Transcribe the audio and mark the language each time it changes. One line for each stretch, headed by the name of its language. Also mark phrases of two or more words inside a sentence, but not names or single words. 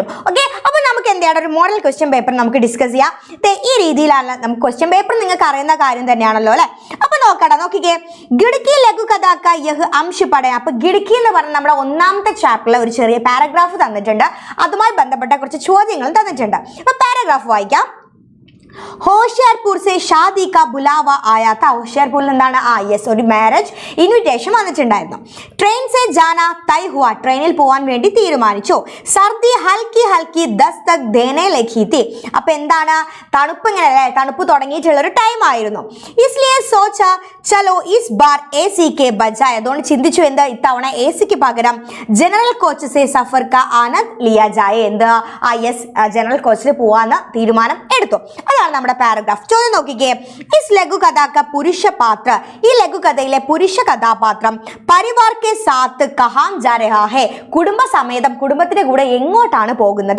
Malayalam: ഓക്കെ, അപ്പൊ നമുക്ക് എന്താണ് ഒരു
English: model question paper
Malayalam: നമുക്ക് ഡിസ്കസ് ചെയ്യാം. ഈ രീതിയിലാണ് നമുക്ക്
English: question paper
Malayalam: നിങ്ങൾക്ക് അറിയുന്ന കാര്യം തന്നെയാണല്ലോ അല്ലെ. അപ്പൊ നോക്കിക്കേ,
Hindi: खिड़की लघु कथा का यह अंश पढ़ें.
Malayalam: അപ്പൊ ഗിഡ്കി എന്ന് പറഞ്ഞ നമ്മുടെ ഒന്നാമത്തെ ചാപ്റ്ററിലെ ഒരു ചെറിയ പാരഗ്രാഫ് തന്നിട്ടുണ്ട്. അതുമായി ബന്ധപ്പെട്ട കുറച്ച് ചോദ്യങ്ങൾ തന്നിട്ടുണ്ട്. അപ്പൊ പാരഗ്രാഫ് വായിക്കാം.
Hindi: होशियारपुर से शादी का बुलावा आया था.
Malayalam: होशियारपुर എന്താണ് ഒരു
English: marriage invitation
Malayalam: വന്നിട്ടുണ്ടായിരുന്നു.
Hindi: ट्रेन से जाना तय हुआ,
Malayalam: ട്രെയിനിൽ പോവാൻ വേണ്ടി തീരുമാനിച്ചു.
Hindi: सर्दी हल्की हल्की दस्तक देने लगी थी.
Malayalam: അപ്പൊ എന്താണ് തണുപ്പ് ഇങ്ങനെ അല്ലേ, തണുപ്പ് തുടങ്ങിയിട്ടുള്ള ഒരു ടൈം ആയിരുന്നു.
Hindi: इसलिए सोचा चलो इस बार एसी के बजाय,
Malayalam: അതുകൊണ്ട് ചിന്തിച്ചു എന്താ ഇത്തവണ എസിക്ക് പകരം
Hindi: जनरल कोच से सफ़र का आनंद लिया जाए.
Malayalam: എന്താ
English: general coach-il
Malayalam: പോവാന്ന് തീരുമാനം എടുത്തു. അതാണ് നമ്മുടെ പാരഗ്രാഫ്. ചോദ്യം നോക്കിക്കേ,
Hindi: इस लघु कथा का पुरुष पात्र,
Malayalam: ഈ ലഘുകഥയിലെ പുരുഷ കഥാപാത്രം
Hindi: परिवार के साथ कहाँ जा रहा है,
Malayalam: കുടുംബസമേതം കുടുംബത്തിന്റെ കൂടെ എങ്ങോട്ടാണ് പോകുന്നത്?